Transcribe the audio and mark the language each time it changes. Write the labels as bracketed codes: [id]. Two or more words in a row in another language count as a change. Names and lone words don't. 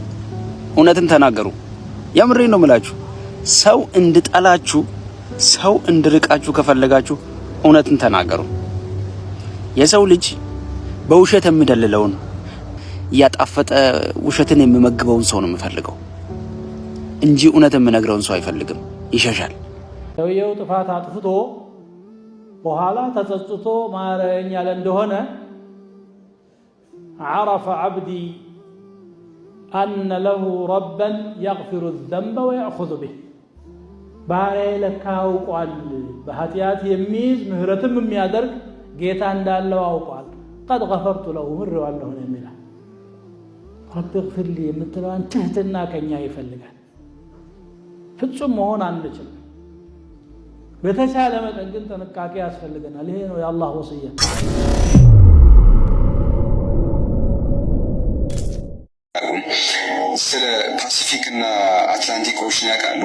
[am] እውነትን ተናገሩ። የምሬን ነው የምላችሁ። ሰው እንድጠላችሁ፣ ሰው እንድርቃችሁ ከፈለጋችሁ እውነትን ተናገሩ። የሰው ልጅ በውሸት የሚደልለውን ያጣፈጠ ውሸትን የሚመግበውን ሰው ነው የሚፈልገው እንጂ እውነት የሚነግረውን ሰው አይፈልግም፣ ይሸሻል። ሰውየው ጥፋት አጥፍቶ በኋላ ተጸጽቶ ማረኝ ያለ እንደሆነ [ar] عرف عبدي أن له ربا يغفر الذنب ويأخذ به [am] ባሪያዬ ለካ አውቋል በኃጢአት የሚይዝ ምህረትም የሚያደርግ ጌታ እንዳለው አውቋል። [ar] قد غفرت له [am] ምሬዋለሁ ነው የሚለው። [ar] رب اغفر لي [am] የምትለዋን ትህትና ከኛ ይፈልጋል። ፍጹም መሆን አንችልም። በተቻለ መጠን ግን ጥንቃቄ ያስፈልገናል። ይሄ ነው የአላህ ወሲያ። ስለ ፓሲፊክ እና አትላንቲክ ኦሽን ያውቃሉ?